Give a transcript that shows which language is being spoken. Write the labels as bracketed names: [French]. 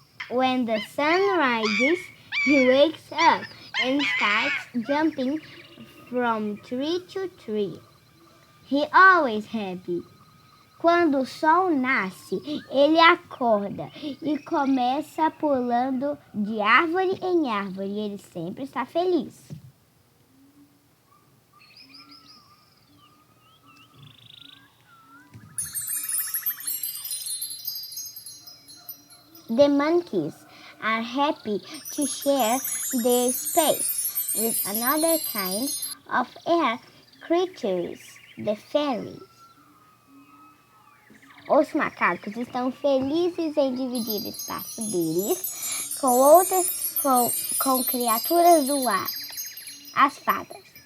[English] When the sun rises, he wakes up and starts jumping from tree to tree. He always happy. [Portuguese] Quando o sol nasce, ele acorda e começa pulando de árvore em árvore. Ele sempre está feliz. [English] The monkeys are happy to share their space. with another kind of air creatures, the fairies. [Portuguese] Os macacos estão felizes em dividir o espaço deles com criaturas do ar, as fadas.